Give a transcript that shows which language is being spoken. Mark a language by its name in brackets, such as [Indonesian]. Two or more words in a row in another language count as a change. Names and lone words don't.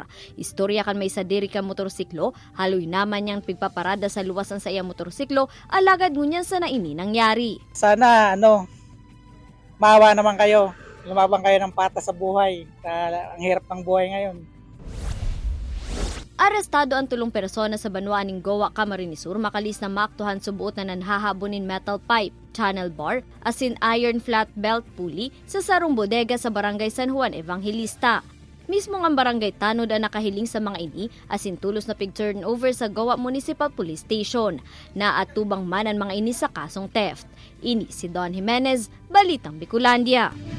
[Bikol] Istorya kan may sadiri kan motorsiklo, haloy naman niyang pigpaparada sa luwasan sa iyang motorsiklo, alagad ngunyan sa naini nangyari. [Filipino] Sana maawa naman kayo. Lumabang kayo ng patas sa buhay. Ang hirap ng buhay ngayon. [Bikol] Arestado ang tulong persona sa Banwaan ng Goa, Camarines Sur makalis na maaktuhan subuot na nanhahabonin [English] metal pipe, channel bar, [Bikol] asin [English] iron flat belt pulley [Bikol] sa sarong bodega sa Barangay San Juan Evangelista. Mismo ang barangay tanod ang nakahiling sa mga ini asin tulos na pig-turnover sa Goa Municipal Police Station na atubang man ang mga ini sa kasong theft. Ini si Don Jimenez, Balitang Bicolandia.